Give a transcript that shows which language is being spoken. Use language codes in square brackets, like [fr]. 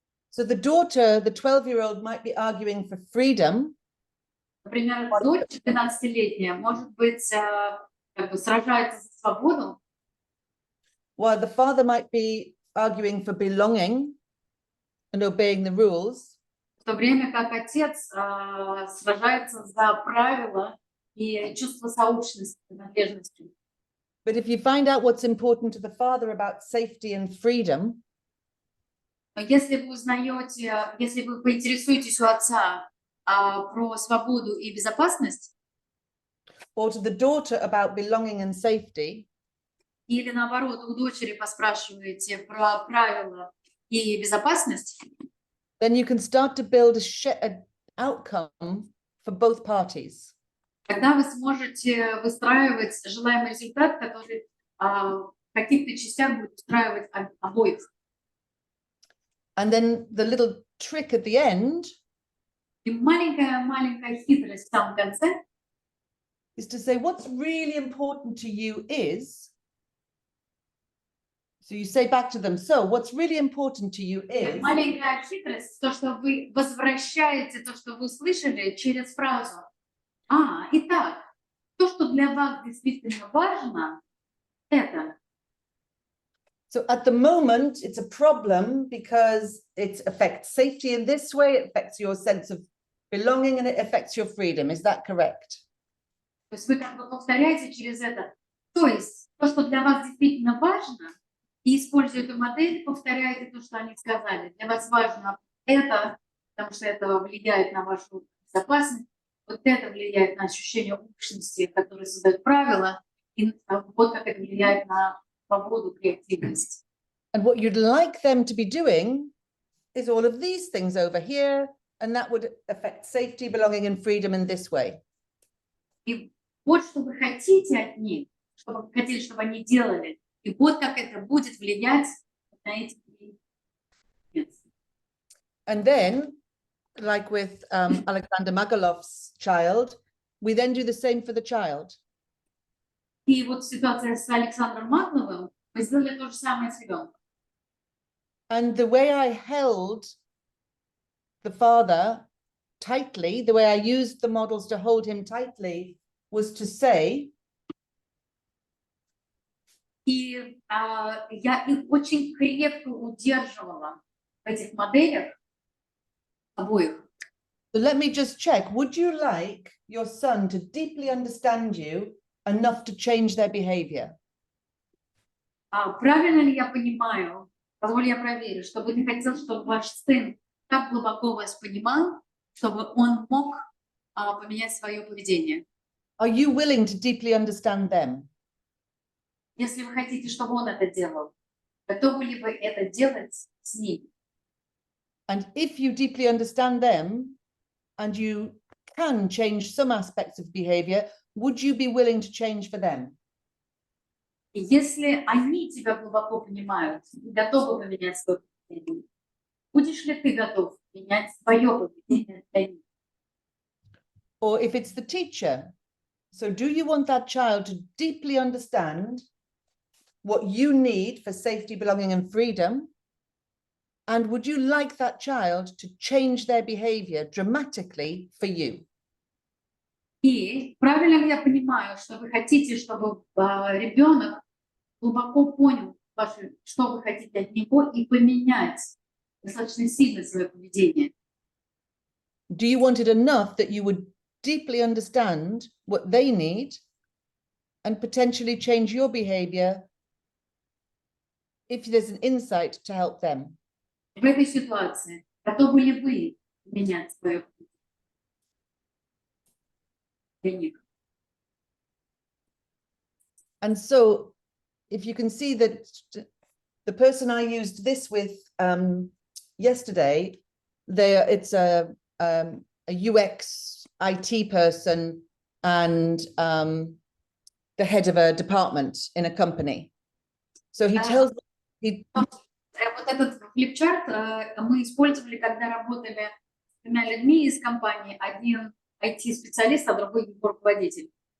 [en] So the daughter, the 12-year-old, might be arguing for freedom. [ru] Например, дочь 12-летняя, может быть, как бы сражается за свободу, [en] While the father might be arguing for belonging and obeying the rules. [ru] в то время как отец сражается за правила и чувство сообщности, принадлежности. [en] But if you find out what's important to the father about safety and freedom, [ru] Но если вы узнаете, если вы поинтересуетесь у отца про свободу и безопасность, [en] or to the daughter about belonging and safety, [ru] или наоборот у дочери поспрашиваете про правила и безопасность, [en] then you can start to build an outcome for both parties. [ru] тогда вы сможете выстраивать желаемый результат, который в каких-то частях будет устраивать обоих. [en] And then the little trick at the end [ru] И маленькая хитрость в самом конце [en] is to say what's really important to you is. So you say back to them, so what's really important to you is. [ru] Маленькая хитрость, то, что вы возвращаете то, что вы слышали, через фразу. Итак, то, что для вас действительно важно, это. [en] So at the moment, it's a problem because it affects safety in this way, it affects your sense of belonging, and it affects your freedom. Is that correct? [ru] То есть вы как бы повторяете через это. То есть то, что для вас действительно важно, и используя эту модель, повторяете то, что они сказали. Для вас важно это, потому что это влияет на вашу безопасность, вот это влияет на ощущение общности, которое создает правила, и вот как это влияет на свободу, креативность. [en] And what you'd like them to be doing is all of these things over here, and that would affect safety, belonging, and freedom in this way. [ru] И вот что вы хотите от них, что вы хотели, чтобы они делали, и вот как это будет влиять на эти три. [en] And then, like with Alexander Magalov's child, we then do the same for the child. [ru] И вот ситуация с Александром Магловым, мы сделали то же самое с ребенком. [en] And the way I held the father tightly, the way I used the models to hold him tightly, was to say, [ru] И я их очень крепко удерживала в этих моделях обоих. [en] so let me just check, would you like your son to deeply understand you enough to change their behavior? [ru] Правильно ли я понимаю, позволь я проверю, чтобы ты хотел, чтобы ваш сын так глубоко вас понимал, чтобы он мог поменять свое поведение? [en] Are you willing to deeply understand them? [ru] Если вы хотите, чтобы он это делал, готовы ли вы это делать с ним? [en] And if you deeply understand them and you can change some aspects of behavior, would you be willing to change for them? [ru] И если они тебя глубоко понимают, готовы поменять свое поведение, будешь ли ты готов менять свое поведение для них? [en] Or if it's the teacher, so do you want that child to deeply understand what you need for safety, belonging, and freedom? And would you like that child to change their behavior dramatically for you? [ru] И правильно ли я понимаю, что вы хотите, чтобы ребенок глубоко понял, что вы хотите от него, и поменять достаточно сильно свое поведение? [en] Do you want it enough that you would deeply understand what they need and potentially change your behavior if there's an insight to help them? [ru] В этой ситуации готовы ли вы менять свое поведение для них? [en] And so if you can see that the person I used this with yesterday, it's a UX IT person and the head of a department in a company. So he tells me, [ru] Вот этот флипчарт мы использовали, когда работали с двумя людьми из компании. Один IT-специалист, а другой руководитель.